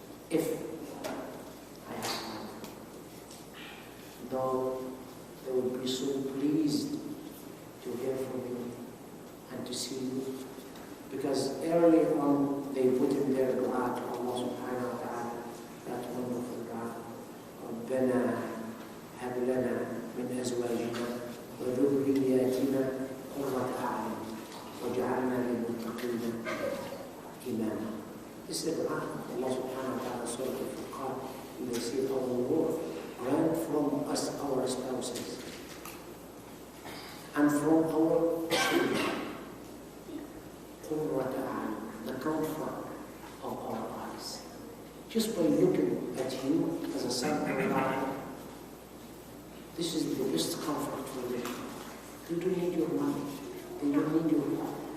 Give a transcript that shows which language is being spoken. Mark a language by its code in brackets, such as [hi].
[en] If I have time. Though they would be so pleased to hear from you and to see you. Because early on they put in their dua to Allah subhanahu wa ta'ala, that wonderful dua. [ar] ربنا هب لنا من أزواجنا وذرياتنا قرة أعين وجعلنا للمتقين إماما. [en] This is the dua of Allah subhanahu wa ta'ala, Surah Al-Furqan. They say, our Lord, grant from us our spouses and from our children [ar] قرة أعين, [en] the comfort of our eyes. Just by looking at you as a son or a daughter, this is the best comfort for them. They don't need your money. They don't need your love.